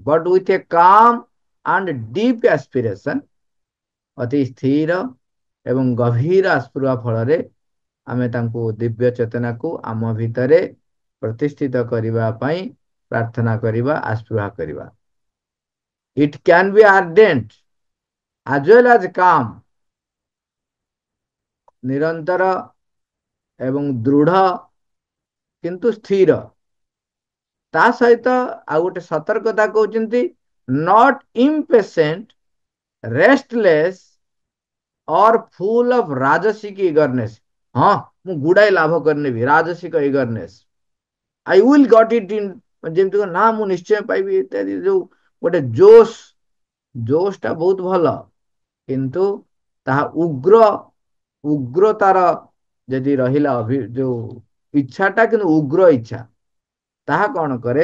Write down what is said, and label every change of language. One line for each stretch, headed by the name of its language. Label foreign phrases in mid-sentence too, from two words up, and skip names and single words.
English: but with a calm and deep aspiration,
Odia: ଅତି ସ୍ଥିର ଏବଂ ଗଭୀର ଆସ୍ପୃହା ଫଳରେ ଆମେ ତାଙ୍କୁ ଦିବ୍ୟ ଚେତନାକୁ ଆମ ଭିତରେ ପ୍ରତିଷ୍ଠିତ କରିବା ପାଇଁ ପ୍ରାର୍ଥନା କରିବା, ଆସ୍ପୃହା କରିବା।
English: it can be ardent as well as calm,
Odia: ନିରନ୍ତର ଏବଂ ଦୃଢ କିନ୍ତୁ ସ୍ଥିର। ତା ସହିତ ଆଉ ଗୋଟେ ସତର୍କତା କହୁଛନ୍ତି,
English: not impatient, restless or full of
Odia: ରାଜସିକ ଇଗରନେସ୍। ହଁ, ମୁଁ ଗୁଡାଏ ଲାଭ କରିନେବି, ରାଜସିକ ଇଗରନେସ୍।
English: I will get it in,
Odia: ଯେମିତି ନା ମୁଁ ନିଶ୍ଚୟ ପାଇବି ଇତ୍ୟାଦି। ଯୋଉ ଗୋଟେ ଜୋଶଟା ବହୁତ ଭଲ, କିନ୍ତୁ ତାହା ଉଗ୍ରତାର ଯଦି ରହିଲା ଯୋଉ ଇଚ୍ଛାଟା, କିନ୍ତୁ ଉଗ୍ର ଇଚ୍ଛା, ତାହା କଣ କରେ?